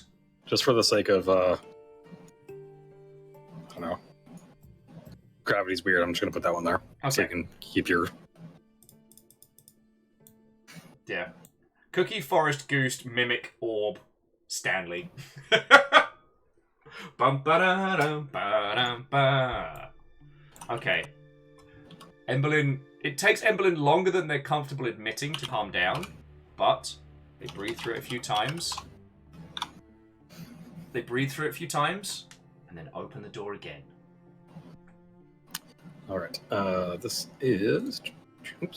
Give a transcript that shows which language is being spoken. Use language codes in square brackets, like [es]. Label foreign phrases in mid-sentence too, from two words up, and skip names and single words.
[en] Just for the sake of, I don't know. Gravity's weird, I'm just going to put that one there. Okay. So you can keep your... Yeah. Cookie, Forest, Goose, Mimic, Orb, Stanley. Bum ba da dum ba dum ba. Okay. Emberlyn... It takes Emberlyn longer than they're comfortable admitting to calm down, but they breathe through it a few times. They breathe through it a few times, and then open the door again. Alright, this is... Oops.